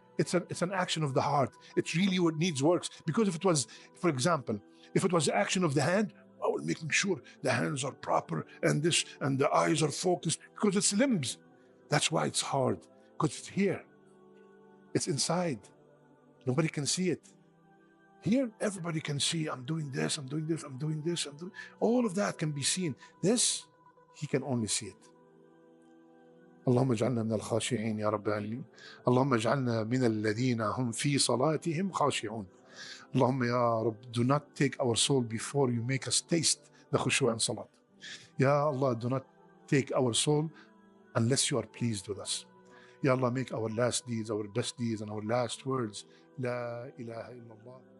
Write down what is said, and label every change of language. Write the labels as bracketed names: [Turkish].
[English] It's an action of the heart. It's really what needs works. Because if it was, for example, if it was the action of the hand, I will making sure the hands are proper and this and the eyes are focused because it's limbs. That's why it's hard, because it's here. It's inside. Nobody can see it. Here, everybody can see, I'm doing this, I'm doing this, I'm doing this, I'm doing... All of that can be seen. This, he can only see it. [Arabic] اللهم اجعلنا من الخاشعين يا رب العالمين. اللهم اجعلنا من الذين هم في صلاتهم خاشعون. اللهم يا رب, [English] do not take our soul before you make us taste the khushu'a and salat. Ya Allah, do not take our soul unless you are pleased with us. Ya Allah, make our last deeds, our best deeds, and our last words, [Arabic] La ilaha illallah.